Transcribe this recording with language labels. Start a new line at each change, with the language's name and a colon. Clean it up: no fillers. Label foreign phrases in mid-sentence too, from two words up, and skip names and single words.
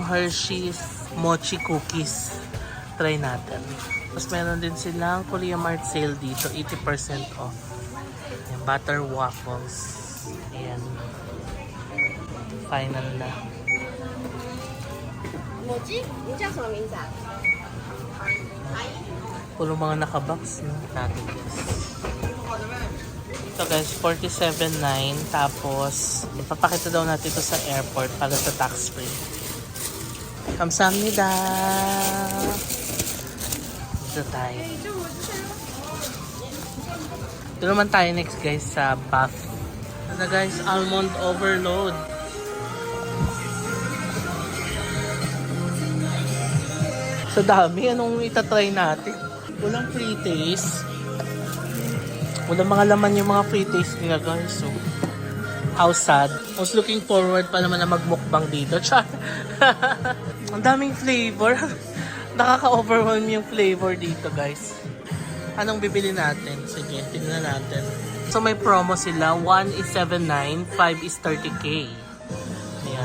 English: Hershey's Mochi Cookies.
Filipino: Try natin. Tapos meron din silang Korea Mart sale dito. 80% off. Ayan, butter waffles. Ayan. Final na. Mochi?
Chinese: 你叫什么名字啊？
Filipino: Puro mga nakabox, no? Natin guys. Ito guys, 47.9. Tapos, ipapakita daw natin ito sa airport para sa tax free. Kamsahamnida! Dito tayo. Ito naman tayo next guys sa Buff. Ano guys,
English: almond overload.
Filipino: Sa dami, anong itatry natin? Walang
English: free taste.
Filipino: Walang mga laman yung mga
English: free taste
Filipino: nila guys.
English: So, how sad. I was looking forward
Filipino: pa naman na magmukbang dito.
English: Char.
Filipino: Ang daming flavor. Nakaka-overwhelm yung flavor dito guys. Anong bibili natin? Sige, tignan natin. So may promo sila. 1 is 7.9, 5 is 30k. Ayan.